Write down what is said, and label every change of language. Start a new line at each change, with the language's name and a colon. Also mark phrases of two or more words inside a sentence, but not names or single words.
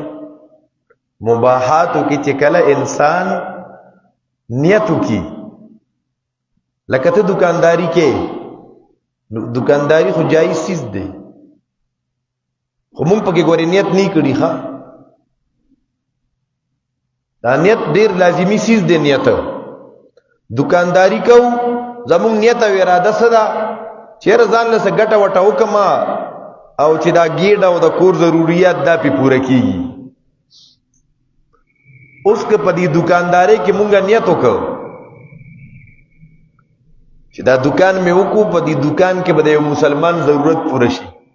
Pashto: مباحاتو کې چې کله انسان نیتو کی لکه ته دکانداری کې، دکانداری خو جایز چیز دی خو مونږ پکې ګورې نیت نه کړي. ښه دا نیت ډیر لازمی چیز دی. نیت دکانداری کو زمونږ نیت او اراده څه ده چېرې ځان له څه ګټه وټه وکړمه او چې دا ګېډه او د کور ضروریات دا پې پوره کېږي. اوس که په دې دکاندارۍ کې مونږ نیت وکړو چې دا دکان مې وکړو، په دې دکان کې به د یو مسلمان ضرورت پوره شي.